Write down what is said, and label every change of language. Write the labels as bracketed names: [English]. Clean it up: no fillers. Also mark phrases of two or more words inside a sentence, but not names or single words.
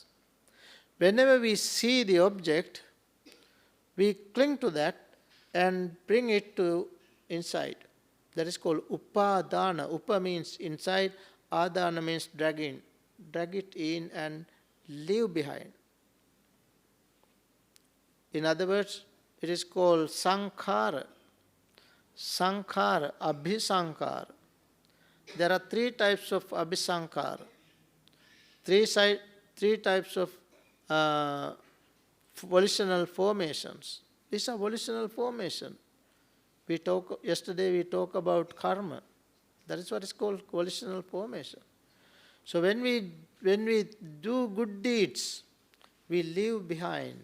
[English] Whenever we see the object, we cling to that and bring it to inside. That is called upadana. Upa means inside, adana means dragging. Drag it in and leave behind. In other words, it is called sankhara. [Pali] Sankhara, abhisankhara. [English] There are 3 types of abhisankhara. 3 types of volitional formations. These are volitional formation. Yesterday we talked about karma. That is what is called volitional formation. So when we do good deeds, we leave behind.